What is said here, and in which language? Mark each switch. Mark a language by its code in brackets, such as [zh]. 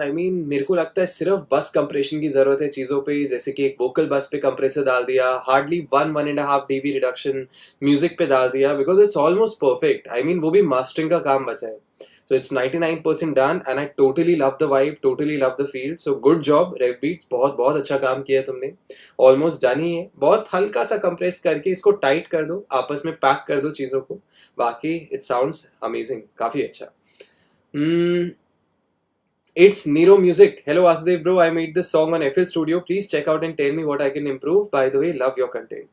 [hi] I mean मेरे को लगता है सिर्फ बस कंप्रेशन की जरूरत है चीजों पे, जैसे कि एक वोकल बस पे कंप्रेसर डाल दिया, हार्डली 1.5 dB रिडक्शन म्यूजिक पे डाल दिया, because it's almost perfect. I mean वो भी मास्टरिंग का काम बचा है. [en] So it's 99% done and I totally love the vibe, totally love the feel. So good job Rev Beats, [hi] बहुत बहुत अच्छा काम किया तुमने. [en] Almost done ही है. [hi] बहुत हल्का सा कंप्रेस करके इसको टाइट कर दो, आपस में पैक कर दो चीज़ों को. [en] बाकी it sounds amazing, [hi] काफ़ी अच्छा. [en] It's Nero Music. Hello Vasudev bro, I made this song on FL Studio. Please check out and tell me what I can improve. By the way, love your content.